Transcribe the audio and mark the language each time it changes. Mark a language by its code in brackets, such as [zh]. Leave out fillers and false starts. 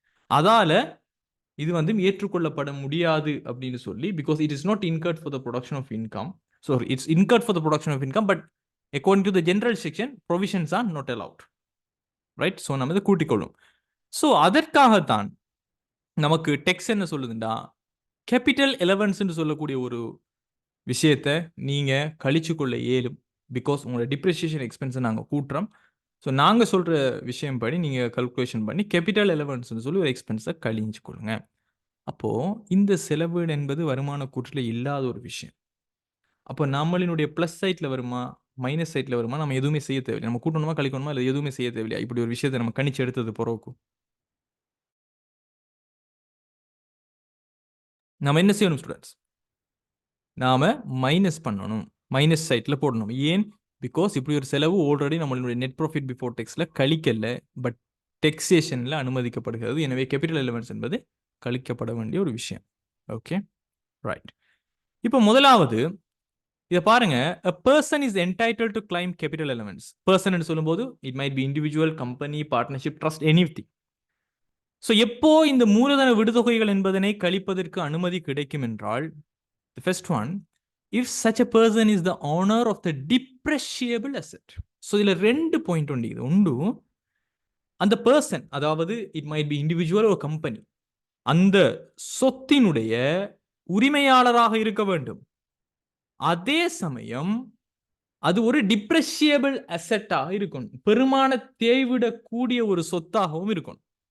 [ta] அதால இது வந்து ஏற்றுக்கொள்ளப்பட முடியாது அப்படின்னு சொல்லி, [en] Because it is not incurred for the production of income. So it's incurred for the production of income, but according to the general section, provisions are not allowed. [ta] Right? So நம்ம இதை கூட்டிக்கொள்ளும். So அதற்காகத்தான் நமக்கு டெக்ஸ் என்ன சொல்லுதுண்டா, capital அலவன்ஸ்ன்னு சொல்லக்கூடிய ஒரு விஷயத்தை நீங்கள் கழிச்சு கொள்ள இயலும். பிகாஸ் உங்களோட டிப்ரிசியேஷன் எக்ஸ்பென்ஸை நாங்கள் கூட்டுறோம். ஸோ நாங்கள் சொல்கிற விஷயம் படி நீங்கள் கல்குலேஷன் பண்ணி கேபிட்டல் அலவன்ஸ்ன்னு சொல்லி ஒரு எக்ஸ்பென்ஸை கழிஞ்சு கொள்ளுங்க. அப்போது இந்த செலவு என்பது வருமான கூற்றில் இல்லாத ஒரு விஷயம். அப்போ நம்மளினுடைய ப்ளஸ் சைட்டில் வருமா, மைனஸ் சைட்டில் வருமா, நம்ம எதுவுமே செய்ய தேவையில்லை. நம்ம கூட்டணுமா கழிக்கணுமா இல்லை எதுவுமே செய்ய தேவையில்லையா? இப்படி ஒரு விஷயத்தை நம்ம கணிச்சு எடுத்தது பிறகு நம்ம என்ன செய்யணும் ஸ்டூடெண்ட்ஸ்? நாம மைனஸ் பண்ணணும், மைனஸ் சைட்டில் போடணும். ஏன்? பிகாஸ் இப்படி ஒரு செலவு ஆல்ரெடி நம்மளுடைய நெட் ப்ராஃபிட் பிஃபோர் டெக்ஸில் கழிக்கல, பட் டெக்ஸேஷனில் அனுமதிக்கப்படுகிறது. எனவே கேபிட்டல் அலவன்ஸ் என்பது கழிக்கப்பட வேண்டிய ஒரு விஷயம். Okay, right. இப்போ முதலாவது இதை பாருங்க, [en] a person is entitled to claim capital allowance. person [ta] ன்னு சொல்லும்போது [en] it might be individual, company, partnership, trust, anything. [ta] So எப்போ இந்த மூலதன விடுதொகைகள் என்பதனை கழிப்பதற்கு அனுமதி கிடைக்கும் என்றால், [en] the first one, if such a person is the owner of the depreciable asset. [ta] So இதில் 2 பாயிண்ட் உண்டு. இது உண்டு, அந்த பர்சன், அதாவது [en] it might be individual or company, [ta] அந்த சொத்தினுடைய உரிமையாளராக இருக்க வேண்டும். அதே சமயம் அது ஒரு டிப்ரெஷியபிள் அசெட்டாக இருக்கணும், பெருமான தேய்விடக்கூடிய ஒரு சொத்தாகவும் இருக்கணும்.